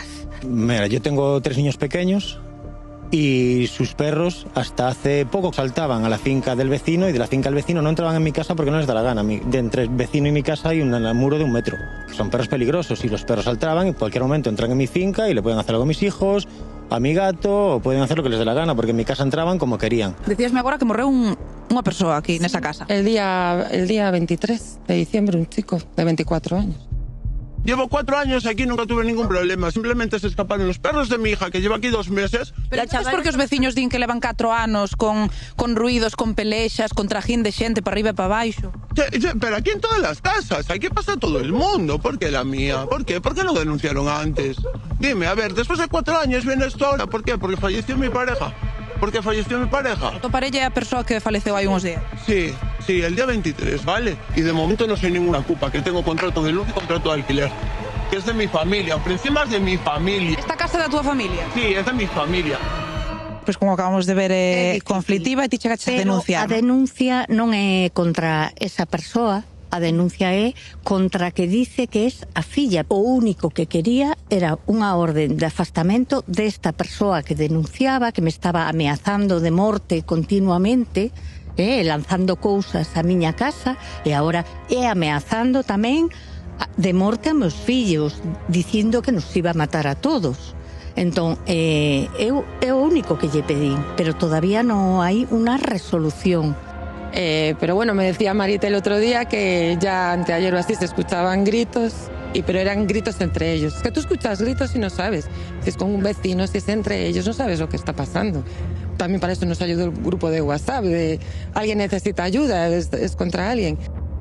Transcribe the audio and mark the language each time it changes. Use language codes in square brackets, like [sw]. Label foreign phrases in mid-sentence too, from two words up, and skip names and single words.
[es] Mira, yo tengo 3 niños pequeños y sus perros hasta hace poco saltaban a la finca del vecino y de la finca del vecino no entraban en mi casa porque no les da la gana. De entre el vecino y mi casa hay un muro de 1 metro. Son perros peligrosos y los perros saltaban y en cualquier momento entran en mi finca y le pueden hacer algo a mis hijos, a mi gato, o pueden hacer lo que les dé la gana, porque en mi casa entraban como querían. [gl] Decíasme agora que morreu unha persoa aquí nesa casa. [es] El día 23 de diciembre, un chico de 24 años. Llevo 4 años aquí, nunca tuve ningún problema. Simplemente se escaparon los perros de mi hija, que lleva aquí 2 meses. [gl] Pero é porque os veciños din que levan 4 anos con ruidos, con pelexas, con trajín de xente para arriba e para baixo. [es] Pero aquí en todas las casas, aquí pasa todo el mundo. ¿Por qué la mía? ¿Por qué? ¿Por qué no denunciaron antes? Dime, a ver, después de 4 años viene esto ahora. ¿Por qué? Porque falleció mi pareja. Porque falleció mi pareja. [gl] Tu parella é a persoa que faleceu hai uns días. [es] Sí, el día 23, ¿vale? Y de momento no soy ninguna culpa, que tengo contrato de luz y contrato de alquiler. Que es de mi familia, por encima es de mi familia. [gl] Esta casa é da túa familia? [es] Sí, es de mi familia. [gl] Pois como acabamos de ver é conflictiva e ti chegaste a denunciar. A denuncia non é contra esa persoa, a denuncia é contra que dice que é a filla. O único que quería era unha orden de afastamento desta persoa que denunciaba, que me estaba ameazando de morte continuamente, lanzando cousas a miña casa, e agora é ameazando tamén de morte a meus fillos, dicindo que nos iba a matar a todos. Entón, é o único que lle pedín, pero todavía non hai unha resolución. [es] Pero bueno, me decía Marita el otro día que ya anteayer o así se escuchaban gritos, pero eran gritos entre ellos. Es que tú escuchas gritos y no sabes si es con un vecino, si es entre ellos, no sabes lo que está pasando. También para eso nos ayudó el grupo de WhatsApp, de alguien necesita ayuda, es contra alguien.